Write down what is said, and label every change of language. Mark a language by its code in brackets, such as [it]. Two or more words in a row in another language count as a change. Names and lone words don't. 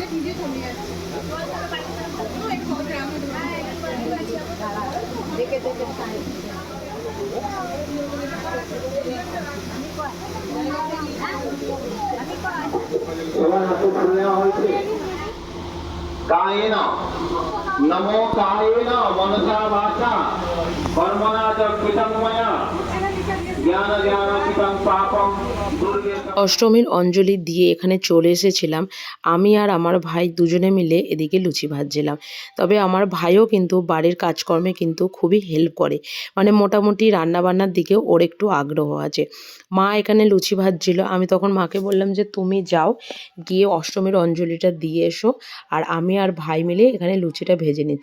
[bn] সবার হাতে ফুল নেওয়া হয়েছে। [sa] कायेन नमो कायेन मनसा वाचा कर्मणा च कृतं मया ज्ञानाज्ञानाचितं पापं दुर्गे। [bn] অষ্টমীর অঞ্জলি দিয়ে এখানে চলে এসেছিলাম। আমি আর আমার ভাই দুজনে মিলে এদিকে লুচি ভাজছিলাম। তবে আমার ভাইও কিন্তু বাড়ির কাজকর্মে কিন্তু খুবই হেল্প করে, মানে মোটামুটি রান্নাবান্নার দিকে ওর একটু আগ্রহ আছে। মা এখানে লুচি ভাজছিল, আমি তখন মাকে বললাম যে তুমি যাও গিয়ে অষ্টমীর অঞ্জলিটা দিয়ে এসো, আর আমি আর ভাই মিলে এখানে লুচিটা ভেজে নিচ্ছি।